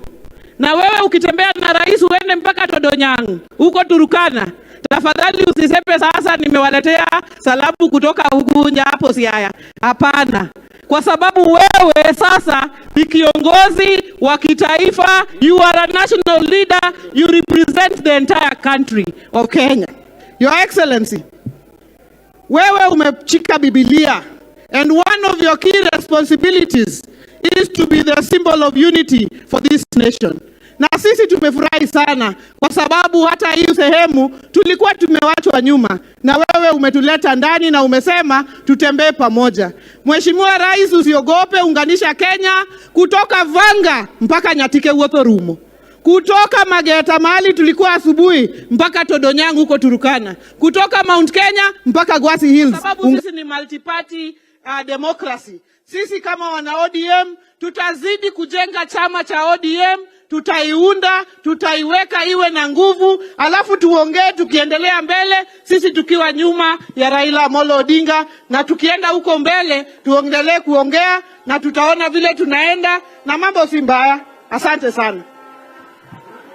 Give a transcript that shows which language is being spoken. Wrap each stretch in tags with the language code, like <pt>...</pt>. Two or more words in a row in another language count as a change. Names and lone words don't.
<sw>Na wewe ukitembea na rais uende mpaka Todonyang huko Turukana, tafadhali usisepe sasa nimewaletea salamu kutoka Ugunja hapo Siaya. Hapana, kwa sababu wewe sasa ni kiongozi wa kitaifa.</sw> <en>You are a national leader, you represent the entire country of Kenya. Your Excellency,</en> <sw>wewe umechika Biblia,</sw> <en>and one of your key responsibilities is to be the symbol of unity for this nation.</en> <sw>Na sisi tumefurahi sana kwa sababu hata hii sehemu tulikuwa tumewachwa nyuma, na wewe umetuleta ndani na umesema tutembee pamoja. Mheshimiwa Rais, usiogope, unganisha Kenya kutoka Vanga mpaka Nyatike Wuotho Rumo, kutoka Mageta mahali tulikuwa asubuhi mpaka Todonyang huko Turukana, kutoka Mount Kenya mpaka Gwasi Hills. Sababu sisi ni</sw> <en>multi-party democracy.</en> <sw>Sisi kama wana ODM tutazidi kujenga chama cha ODM, tutaiunda, tutaiweka iwe na nguvu, alafu tuongee tukiendelea mbele, sisi tukiwa nyuma ya Raila Amolo Odinga, na tukienda huko mbele tuendelee kuongea na tutaona vile tunaenda na mambo si mbaya.</sw>